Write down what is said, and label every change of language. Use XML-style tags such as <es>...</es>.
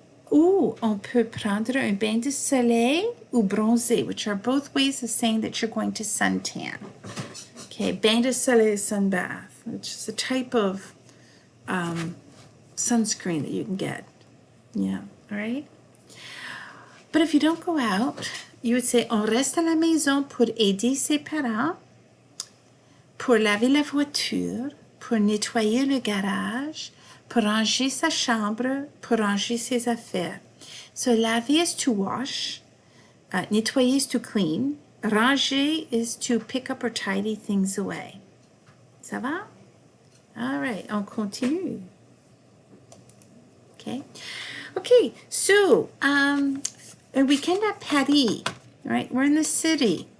<fr>Ou on peut prendre un bain de soleil ou bronzer,</fr> <en>which are both ways of saying that you're going to suntan. Okay, bain de soleil is sunbath, which is a type of sunscreen that you can get. Yeah, all right? But if you don't go out, you would say,</en> <fr>on reste à la maison pour aider ses parents, pour laver la voiture, pour nettoyer le garage, pour ranger sa chambre, pour ranger ses affaires.</fr> <en>So laver is to wash, nettoyer is to clean, ranger is to pick up or tidy things away.</en> <fr>Ça va?</fr> <en>All right,</en> <fr>on continue.</fr> <en>Okay. Okay, so a weekend at Paris, right? We're in the city.</en>